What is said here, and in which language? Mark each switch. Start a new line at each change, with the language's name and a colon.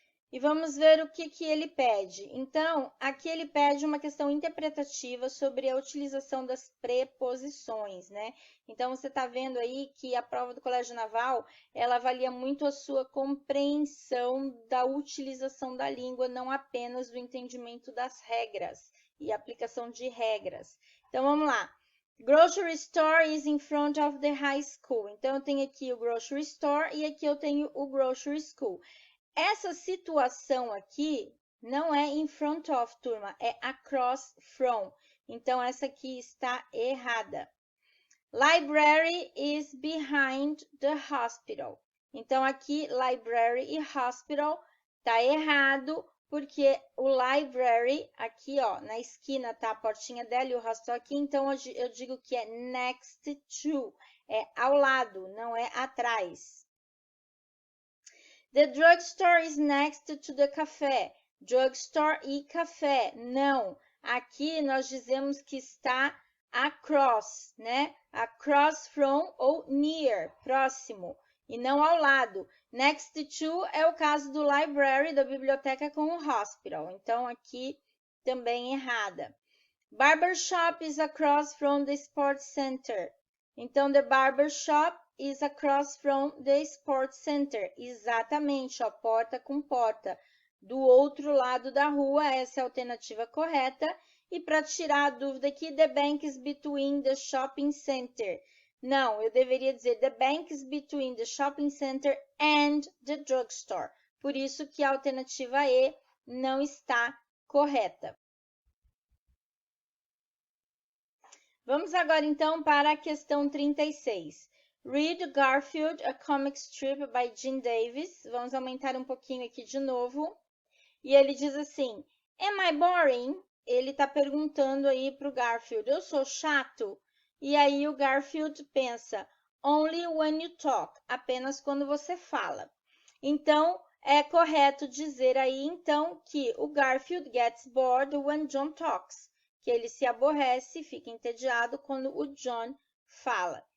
Portuguese: E vamos ver o que ele pede. Então, aqui ele pede uma questão interpretativa sobre a utilização das preposições, né? Então, você está vendo aí que a prova do Colégio Naval, ela avalia muito a sua compreensão da utilização da língua, não apenas do entendimento das regras e aplicação de regras. Então, vamos lá.
English: Grocery store is in front of the high school.
Portuguese: Então, eu tenho aqui o grocery store e aqui eu tenho o grocery school. Essa situação aqui Não é
English: in front of,
Portuguese: turma, é
English: across from.
Portuguese: Então, essa aqui está errada.
English: Library is behind the hospital.
Portuguese: Então, aqui, library e hospital tá errado, porque o library, aqui, ó, na esquina tá a portinha dela e o hospital aqui, então eu digo que é
English: next to,
Portuguese: é ao lado, não é atrás.
English: The drugstore is next to the café.
Portuguese: Drugstore e café, não. Aqui nós dizemos que está across, né?
English: Across from
Portuguese: ou near, próximo, e não ao lado.
English: Next to
Portuguese: é o caso do library, da biblioteca, com o hospital. Então, aqui também errada.
English: Barber shop is across from the sports center.
Portuguese: Então,
English: the barber shop is across from the sports center.
Portuguese: Exatamente, ó, porta com porta. Do outro lado da rua, essa é a alternativa correta. E para tirar a dúvida aqui,
English: the bank is between the shopping center.
Portuguese: Não, eu deveria dizer
English: the bank is between the shopping center and the drugstore.
Portuguese: Por isso que a alternativa E não está correta. Vamos agora, então, para a questão 36.
English: Read Garfield, a comic strip by Jim Davis.
Portuguese: Vamos aumentar um pouquinho aqui de novo. E ele diz assim,
English: am I boring?
Portuguese: Ele está perguntando aí para o Garfield, eu sou chato? E aí o Garfield pensa,
English: only when you talk,
Portuguese: apenas quando você fala. Então, é correto dizer aí, então, que o Garfield
English: gets bored when John talks,
Portuguese: que ele se aborrece, fica entediado quando o John fala.